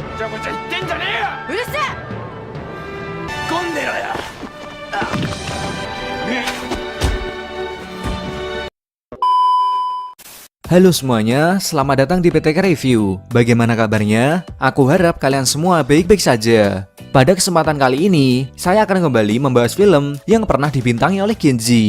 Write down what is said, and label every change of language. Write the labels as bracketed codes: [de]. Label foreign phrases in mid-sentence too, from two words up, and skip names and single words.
[ja] ごちゃ言ってんじゃねえよ。うるせえ。ゴンでろよ。 [id] Halo semuanya, selamat datang di PTK Review. Bagaimana kabarnya? Aku harap kalian semua baik-baik saja. Pada kesempatan kali ini, saya akan kembali membahas film yang pernah dibintangi oleh Genji.